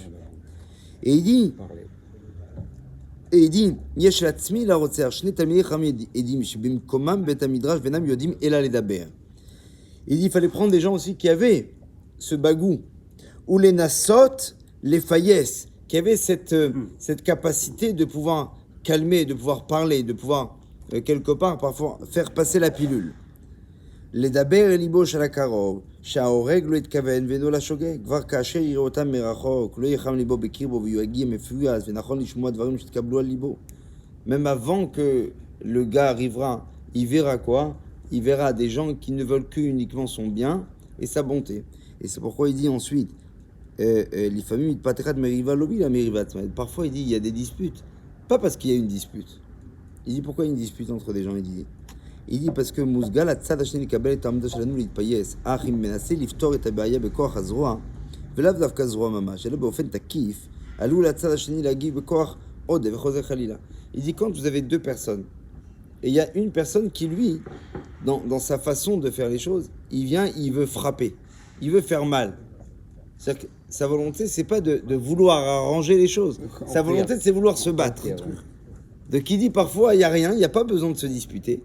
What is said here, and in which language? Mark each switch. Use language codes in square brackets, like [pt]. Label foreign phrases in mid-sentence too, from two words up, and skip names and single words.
[fr] Et il dit, il dit, il fallait prendre des gens aussi qui avaient ce bagou, ou les nassot, les faillesses, qui avaient cette capacité de pouvoir calmer, de pouvoir parler, de pouvoir quelque part parfois faire passer la pilule. [he] לדבר אל ליבו של הקרוב, שההורג לא יתכוון ואינו לשוגג. כבר כאשר יראה אותם מרחוק, לא יחם ליבו בקרבו ויגיע מפויס, ונכון לשמוע דברים שתקבלו על ליבו. [fr] Même avant que le gars arrivera, il verra quoi? Il verra des gens qui ne veulent que uniquement son bien et sa bonté. Et c'est pourquoi il dit ensuite, parfois il dit il y a des disputes. Pas parce qu'il y a une dispute. Il dit pourquoi il y a une dispute entre des gens? Il dit parce que [he] Mousgal הצד השני לקבל את העמדה שלנו להתפייס, אך אם מנסה לפתור את הבעיה בכוח הזרוע, ולאו דווקא זרוע ממש, אלא באופן תקיף, עלול הצד השני להגיב בכוח עודף וחוזר חלילה. [fr] Il dit quand vous avez 2 personnes, et il y a une personne qui lui, dans sa façon de faire les choses, il vient, il veut frapper, il veut faire mal. C'est-à-dire que sa volonté, c'est pas de vouloir arranger les choses. Sa volonté, c'est vouloir se battre. Donc il dit parfois, il n'y a rien, il n'y a pas besoin de se disputer.